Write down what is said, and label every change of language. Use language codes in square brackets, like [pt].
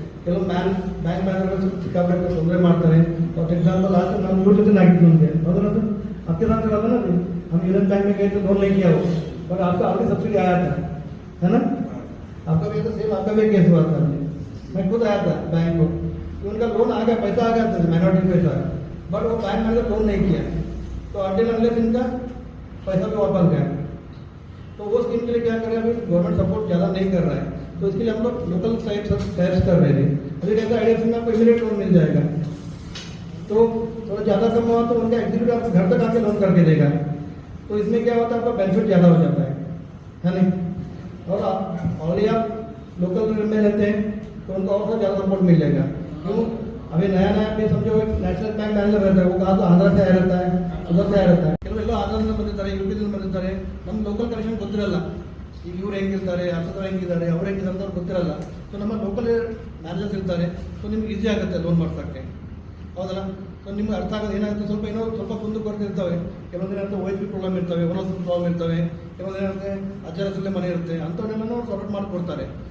[kn] ಕೆಲವು bank manager ಸಿಕ್ಕಾಪಟ್ಟೆ ತೊಂದರೆ ಮಾಡ್ತಾರೆ. [en] for [hi] एग्जांपल आज हम लोग जैसे नागित होंगे मतलब आपके साथ क्या था ना, हम यूनियन बैंक में गए तो लोन लेके आओ, बट आपका ऑलरेडी सब्सिडी आया था, है ना? आपका भी तो सेम आपका भी केस हुआ था. मैं खुद आया था बैंक को, उनका लोन आ गया, पैसा आ गया था, माइनॉरिटी पैसा, बट वो बैंक मैनेजर लोन नहीं किया. तो अनटिल अनलेस इनका पैसा भी वापस गया. तो वो स्कीम के लिए क्या करें, अभी गवर्नमेंट सपोर्ट ज़्यादा नहीं कर रहा है. तो इसके लिए हम लोग लोकल साइड सब टैक्स कर रहे थे. अभी कैसा IDFC में आपको इमीडिएट लोन मिल जाएगा. तो थोड़ा ज़्यादा कम हुआ तो उनका एग्जीक्यूटिव आपको घर तक आके लोन करके देगा. तो इसमें क्या होता है, आपका बेनिफिट ज़्यादा हो जाता है नहीं? और ऑलरेडी आप लोकल में रहते हैं तो उनको और ज़्यादा सपोर्ट मिल जाएगा. क्यों? अभी नया भी समझो नेशनल बैंक मैनेजर रहता है, वो कहा तो आंध्र से आया रहता है, उधर से आया रहता है. [kn] ಕೆಲವೆಲ್ಲ ಆಂಧ್ರದಿಂದ ಬಂದಿರ್ತಾರೆ, UP ದಿಂದ ಬಂದಿರ್ತಾರೆ. ನಮ್ಮ ಲೋಕಲ್ ಕನೆಕ್ಷನ್ ಗೊತ್ತಿರಲ್ಲ. ಈಗ ಇವ್ರು ಹೆಂಗಿರ್ತಾರೆ, ಅರ್ಸದವ್ರು ಹೆಂಗಿದ್ದಾರೆ, ಅವ್ರು ಹೆಂಗಿದ್ದಾರೆ ಅಂತ ಗೊತ್ತಿರಲ್ಲ. ಸೊ ನಮ್ಮ ಲೋಕಲ್ ಮ್ಯಾನೇಜರ್ಸ್ ಇರ್ತಾರೆ. ಸೊ ನಿಮ್ಗೆ ಈಸಿ ಆಗುತ್ತೆ ಲೋನ್ ಮಾಡ್ಸೋಕ್ಕೆ, ಹೌದಲ್ಲ? ಸೊ ನಿಮ್ಗೆ ಅರ್ಥ ಆಗೋದು ಏನಾಗುತ್ತೆ, ಸ್ವಲ್ಪ ಮುಂದೆ ಬರ್ತಿರ್ತವೆ. ಕೆಲವೊಂದು ಏನಾಗುತ್ತೆ OHP ಪ್ರಾಬ್ಲಮ್ ಇರ್ತವೆ, ಓನರ್ಸ್ ಪ್ರಾಬ್ಲಮ್ ಇರ್ತವೆ. ಕೆಲವೊಂದು ಏನಾಗುತ್ತೆ ಅಜ್ಜರಸಲ್ಲೇ ಮನೆ ಇರುತ್ತೆ, ಅಂಥವನ್ನೆಲ್ಲ ಸಾರ್ಟ್ ಮಾಡಿಕೊಡ್ತಾರೆ.